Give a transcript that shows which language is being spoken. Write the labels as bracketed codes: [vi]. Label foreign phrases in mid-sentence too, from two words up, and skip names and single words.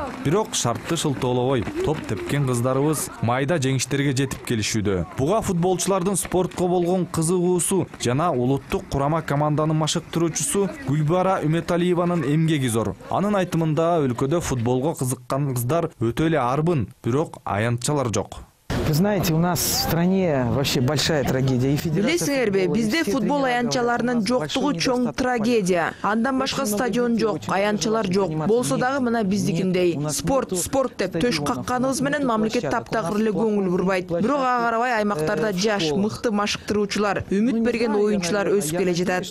[ky] Бирок шартты шылтоолобой, топ тепкен кыздарыбыз майда жеңиштерге жетип келишүүдө. Буга футболчулардын спортко болгон кызыгуусу жана улуттук курама команданын машыктыруучусу Гүлбара Үметалиеванын эмгеги зор. Анын айтымында өлкөдө футболго кызыккан кыздар өтө эле арбын, бирок аянтчалар жок. [ru] Вы знаете, у нас в стране вообще большая трагедия. [ky] Билесиңерби, бизде футбол аянтчаларынын жоктугу чоң трагедия. Андан башка стадион жок, аянтчалар жок. Болсо дагы мына биздикиндей. Спорт деп төш какканыбыз менен мамлекет таптагыр эле көңүл бурбайт. Бирок ага карабай аймактарда жаш, мыкты машыктыруучулар, үмүт берген оюнчулар өсүп келе жатат.